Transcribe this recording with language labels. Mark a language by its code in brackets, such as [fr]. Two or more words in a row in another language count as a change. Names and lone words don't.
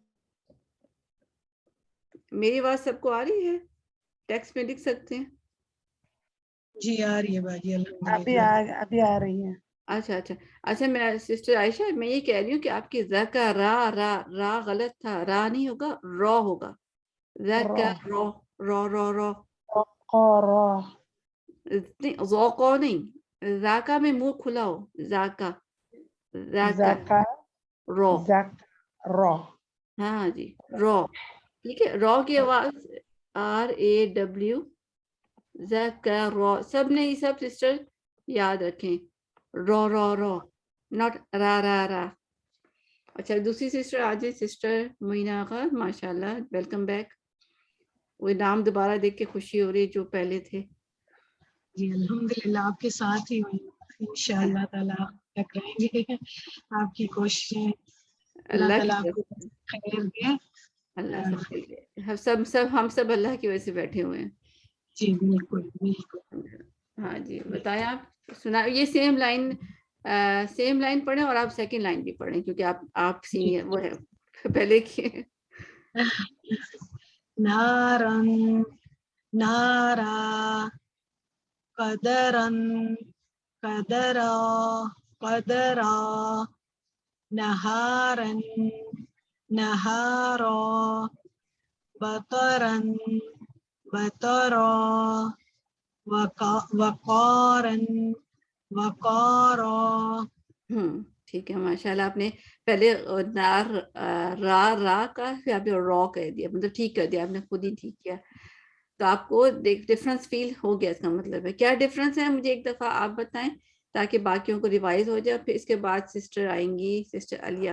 [ur] میری آواز سب کو آ رہی ہے؟ ٹیکسٹ میں لکھ سکتے ہیں. جی آ رہی ہے باجی, الحمدللہ. ابھی آ رہی ہے. اچھا اچھا اچھا, میں سسٹر عائشہ میں یہ کہہ رہی ہوں کہ آپ کی ذکر را غلط تھا, را نہیں ہوگا, را ہوگا. ذکر را را را. ذوقا نہیں, ذاکا میں منہ کھلا ہو, ذاکا ذاکا را. را. ہاں جی, را. ٹھیک ہے, را کی آواز RAW, ذکر را. سب نے یہ سب سسٹر یاد رکھیں, را را را, ناٹ را را را. اچھا, دوسری سسٹر آج سسٹر معینہ آغا, ماشاء اللہ, [en] welcome back. [ur] وہ نام دوبارہ دیکھ کے خوشی ہو رہی جو پہلے تھے. جی الحمدللہ, آپ کے ساتھ ہی ہوں, انشاءاللہ تعالیٰ تک رہیں گے. آپ کی کوششیں اللہ اللہ تعالیٰ کی آپ کو خیر دے. اللہ سب کے لیے, ہم سب اللہ کی وجہ سے بیٹھے ہوئے ہیں. جی بالکل بالکل. ہاں جی, بتائیں آپ سنا. یہ [en] same line [ur] پڑھیں, اور آپ [en] second line [ur] بھی پڑھیں, کیونکہ آپ سینئر وہ ہے پہلے کی. [ar] نارن, نارا, قدرن, قدرا, قدرا, نہارن, نہارا, بطرن, بطرا, وقارن, وقارا. [ur] ٹھیک ہے ماشاءاللہ. آپ نے پہلے را کا پھر آپ نے را کہہ دیا, مطلب ٹھیک کر دیا آپ نے, خود ہی ٹھیک کیا. تو آپ کو [en] difference feel [ur] ہو گیا, اس کا مطلب ہے. کیا ڈفرنس ہے مجھے ایک دفعہ آپ بتائیں تاکہ باقیوں کو ریوائز ہو جائے. پھر اس کے بعد سسٹر آئیں گی, سسٹر علیہ.